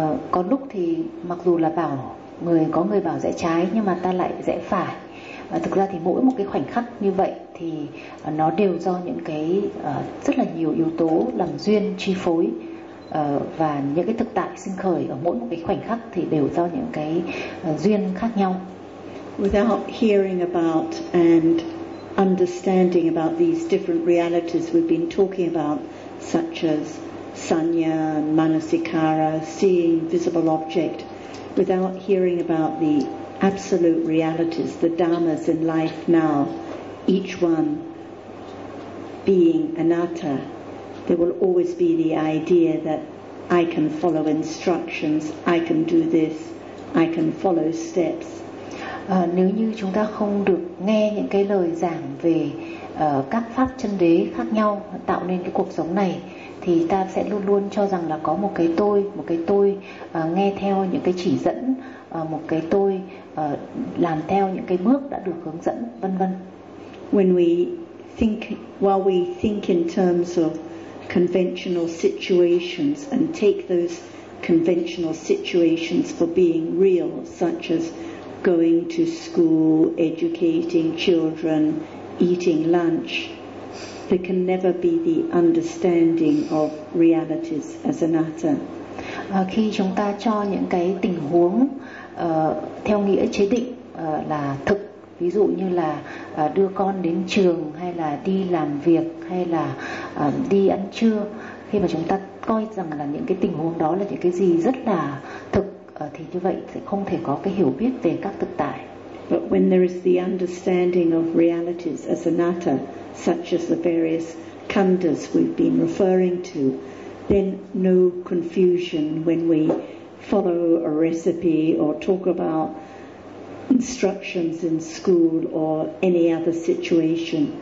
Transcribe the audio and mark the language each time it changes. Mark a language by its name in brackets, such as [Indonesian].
[Vietnamese] Có lúc thì mặc dù là bảo người có người bảo rẽ trái nhưng mà ta lại rẽ phải. Thực ra thì mỗi một cái khoảnh khắc như vậy thì nó đều do những cái rất là nhiều yếu tố làm duyên chi phối. Và những cái thực tại sinh khởi ở mỗi một cái khoảnh khắc thì đều do những cái duyên khác nhau. [English] Without hearing about and understanding about these different realities we've been talking about, such as sanya, manasikara, seeing visible object, without hearing about the absolute realities, the dharmas in life now, each one being anatta, there will always be the idea that I can follow instructions, I can do this, I can follow steps. [Vietnamese] Nếu như chúng ta không được nghe những cái lời giảng về các pháp chân đế khác nhau tạo nên cái cuộc sống này, thì ta sẽ luôn luôn cho rằng là có một cái tôi nghe theo những cái chỉ dẫn, một cái tôi làm theo những cái bước đã được hướng dẫn, vân vân. [English] When we think, while we think in terms of conventional situations and take those conventional situations for being real, such as going to school, educating children, eating lunch, there can never be the understanding of realities as anatta. [Vietnamese] Khi chúng ta cho những cái tình huống theo nghĩa chế định là thực, ví dụ như là đưa con đến trường, hay là đi làm việc, hay là đi ăn trưa, khi mà chúng ta coi rằng là những cái tình huống đó là những cái gì rất là thực, thì như vậy sẽ không thể có cái hiểu biết về các thực tại. [English] But when there is the understanding of realities as anatta, such as the various khandhas we've been referring to, then no confusion when we follow a recipe or talk about instructions in school or any other situation.